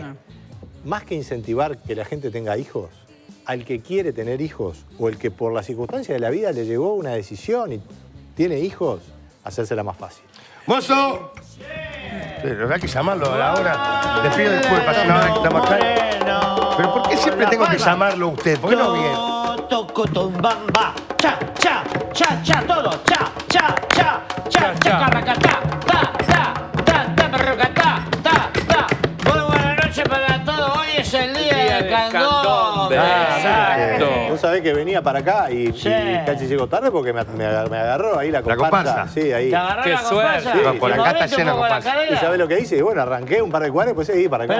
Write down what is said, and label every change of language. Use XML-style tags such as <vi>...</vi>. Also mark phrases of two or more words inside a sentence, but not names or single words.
<es>Más que incentivar que la gente tenga hijos, al que quiere tener hijos o el que por las circunstancias de la vida le llegó una decisión y tiene hijos, hacérsela más fácil. ¡Mozo! Pero hay que llamarlo ahora. Le pido disculpas. Pero ¿por qué siempre tengo que llamarlo a usted? ¿Por qué no viene? Tocotombamba, cha, cha, cha, cha, todo, cha, cha, cha, cha, cha, carracatá, ta, perrocatá, ta. Muy buena noche para todos, hoy es el día del candombe. Exacto. Vos sabés que venía para acá y Sí. casi llego tarde porque me agarró ahí la comparsa. comparsa? Sí, ahí. ¿Te agarró Qué la comparsa? suerte. No, por ¿Y acá está moviste un lleno de poco la comparsa. ¿Y cadera? sabés lo que hice? Y bueno, arranqué un par de cuadras, pues seguí para acá.</es>